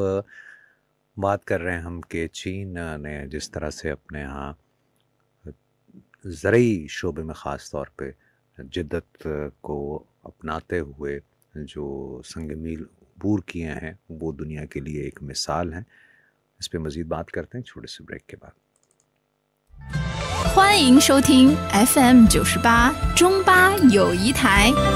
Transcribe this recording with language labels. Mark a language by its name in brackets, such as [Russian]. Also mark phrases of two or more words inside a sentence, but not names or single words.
[Urdu] بات کر رہے ہیں ہم کہ چین نے جس طرح سے اپنے ہاں زرعی شعبے میں خاص طور پہ جدت کو اپناتے ہوئے جو سنگ میل عبور کیے ہیں, وہ دنیا کے لیے ایک مثال ہیں. اس پہ مزید بات کرتے ہیں چھوٹے سے بریک کے بعد. [Chinese] 欢迎收听 FM 98中巴友谊台。